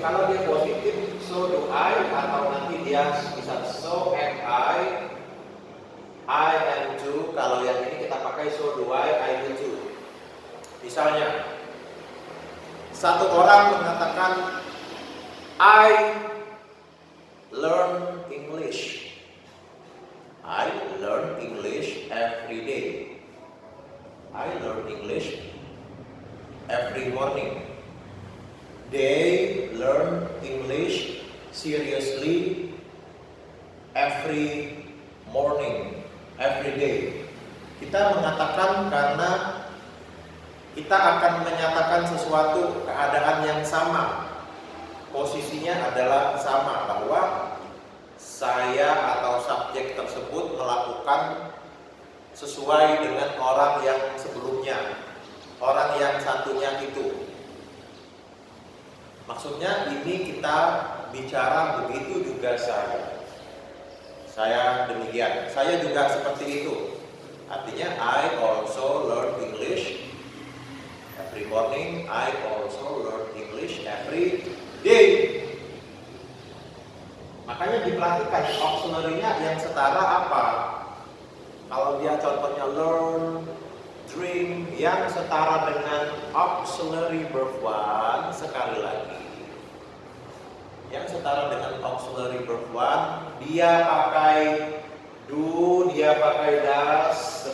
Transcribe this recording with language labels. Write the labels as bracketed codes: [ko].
[id] Kalau dia positif [en] so do I, [id] atau nanti dia bisa [en] so am I am too. [id] Kalau yang ini kita pakai [en] so do I do too. [id] Misalnya satu orang mengatakan [en] I learn English. I learn English every day. I learn English every morning. They learn English seriously every morning, every day. [id] Kita mengatakan karena kita akan menyatakan sesuatu keadaan yang sama. Posisinya adalah sama, bahwa saya atau subjek tersebut melakukan sesuai dengan orang yang sebelumnya, orang yang satunya itu. Maksudnya ini kita bicara begitu juga saya demikian, saya juga seperti itu. Artinya [en] I also learn English every morning, I also learn English every day. [id] Makanya diperhatikan auxiliary-nya yang setara apa. Kalau dia contohnya learn, drink, yang setara dengan auxiliary verb 1, sekali lagi, yang setara dengan auxiliary verb 1, dia pakai do, dia pakai does.